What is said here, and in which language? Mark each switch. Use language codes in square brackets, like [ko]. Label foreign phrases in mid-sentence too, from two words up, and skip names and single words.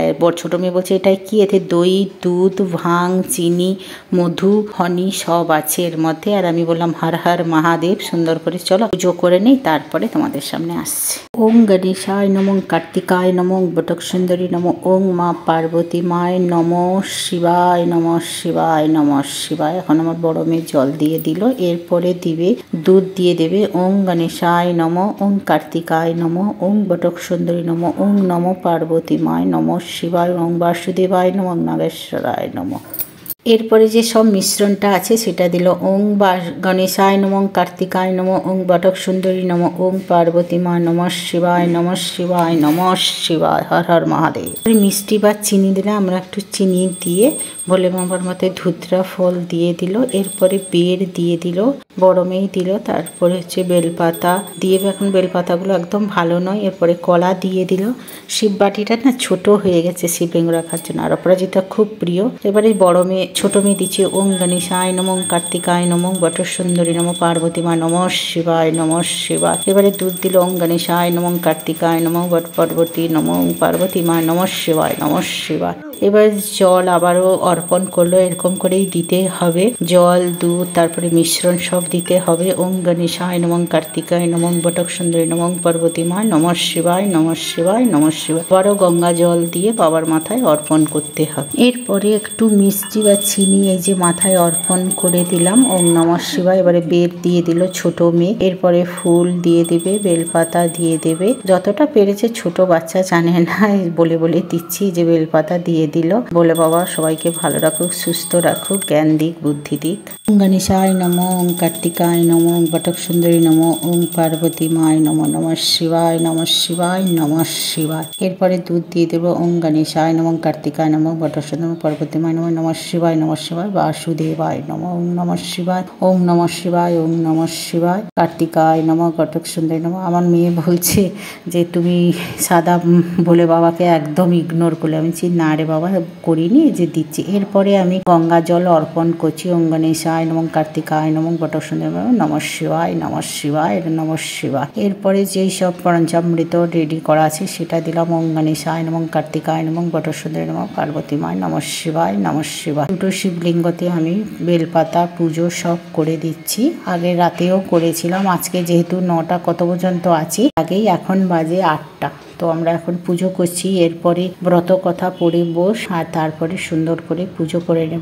[bn] ছোট মেয়ে বলছে এটাই কি, এতে দই, দুধ, ভাং, চিনি, মধু, হনি সব আছে এর মধ্যে। আর আমি বললাম হর হর মহাদেব, সুন্দর করে চলো পুজো করে নেই, তারপরে তোমাদের সামনে আসছে। [sa] ওং গণেশায় নমঃ, কার্তিকায় নমঃ, বটক সুন্দরী নমঃ, ওং মা পার্বতী মায় নমঃ শিবায়, নমঃ শিবায়, নমঃ শিবায়। [bn] এখন আমার বড় মেয়ে জল দিয়ে দিল, এরপরে দিবে দুধ দিয়ে দেবে। [sa] ওং গণেশায় নমঃ, ওং কার্তিকায় নমঃ, ওং বটক সুন্দরী নমঃ, ওং নমঃ পার্বতী মায় নমঃ শিবায়, ওং বাসুদেবায় নমঃ, নাগেশ্বরায় নমঃ। [bn] এরপরে যে সব মিশ্রণটা আছে সেটা দিল। [sa] ওং গণেশায় নমঃ, কার্তিকায় নমঃ, ওং বটক সুন্দরী নমঃ, ওং পার্বতী মা নমঃ শিবায়, নমঃ শিবায়, নমঃ শিবায়, [bn] হর হর মহাদেব। মিষ্টি বা চিনি দিলে, আমরা একটু চিনি দিয়ে ভোলে বাবার মাথায় ধুতরা ফল দিয়ে দিল। এরপরে বের দিয়ে দিল, বড় মেয়ে দিল। তারপরে হচ্ছে বেলপাতা দিয়ে, এখন বেলপাতাগুলো একদম ভালো নয়। এরপরে কলা দিয়ে দিল। শিব বাটিটা না ছোট হয়ে গেছে শিবলিঙ্গ রাখার জন্য, আর অপরাজিতা খুব প্রিয়। এবারে বড় মেয়ে ছোট মেয়ে দিচ্ছে [sa] ওং গণেশায় নমঃ, কার্তিকায় নমঃ, বটক সুন্দরী নমঃ, পার্বতী মা নমঃ শিবায়, নমঃ শিবায়। [bn] এবারে দুধ দিল। [sa] ওং গণেশায় নমঃ, কার্তিকায় নমঃ, বট পার্বতী নমঃ, পার্বতী মা নমঃ শিবায়, নমঃ শিবায়। [bn] এবার জল আবারও অর্পণ করলো, এরকম করেই দিতে হবে। জল, দুধ, তারপরে মিশ্রণ সব দিতে হবে। [sa] ওং গণেশায় নমঃ, কার্তিকায় নমঃ, বটক সুন্দরী নমঃ, পার্বতী মা নমঃ শিবায়, নমঃ শিবায়, নমঃ শিবায়। [bn] আবারও গঙ্গা জল দিয়ে বাবার মাথায় অর্পণ করতে হবে। এরপরে একটু মিষ্টি বা চিনি এই যে মাথায় অর্পণ করে দিলাম। [sa] ওং নমঃ শিবায়। [bn] এবারে বের দিয়ে দিল ছোট মেয়ে। এরপরে ফুল দিয়ে দেবে, বেলপাতা দিয়ে দেবে, যতটা পেরেছে। ছোট বাচ্চা জানে না, বলে বলে দিচ্ছি যে বেলপাতা দিয়ে দিল। বলে বাবা সবাইকে ভালো রাখুক, সুস্থ রাখুক, জ্ঞান দিক, বুদ্ধি দিক। [sa] ওং গণেশায় নমঃ, ওং কার্তিকায় নমঃ, ওং বটক সুন্দরী নমঃ, ওং পার্বতী মায় নমঃ, নমঃ শিবায়, নমঃ শিবায়, নমঃ শিবায়। [bn] এরপরে দুধ দিয়ে দেবো। [sa] ওং গণেশায় নমঃ, কার্তিকায় নমঃ, বটক সুন্দরী পার্বতী মায় নমঃ, নমঃ শিবায়, নমঃ শিবায়, বাসুদেবায় নমঃ। ওং নমঃ শিবায়, ওং নমঃ শিবায়, ওং নমঃ শিবায়, কার্তিকায় নমঃ, বটক সুন্দরী নমঃ। [bn] আমার মেয়ে বলছে যে তুমি সাদা বলে বাবাকে একদম ইগনোর করলে। আমি বলছি না রে বাবা, করিনি, যে দিচ্ছি। এরপরে আমি গঙ্গা জল অর্পণ করছি। [sa] ওং গণেশায় নমঃ, কার্তিকায় নমঃ, বটক সুন্দরী নমঃ শিবায়, নমঃ শিবায়, নমঃ শিবায়। [bn] এরপরে যেই সব পঞ্চামৃত রেডি করা আছে সেটা দিলাম। [sa] ওং গণেশায় নমঃ, কার্তিকায় নমঃ, বটক সুন্দরী নমঃ, পার্বতী মায় নমঃ শিবায়, নমঃ শিবায়। [bn] দুটো শিবলিঙ্গতে আমি বেলপাতা পুজো সব করে দিচ্ছি। আগে রাতেও করেছিলাম, আজকে যেহেতু 9টা কত পর্যন্ত আছি আগেই, এখন বাজে 8টা। তো আমরা এখন পুজো করছি। এরপরে ব্রত কথা পড়ে বস, আর তারপরে সুন্দর করে পুজো করে নেব।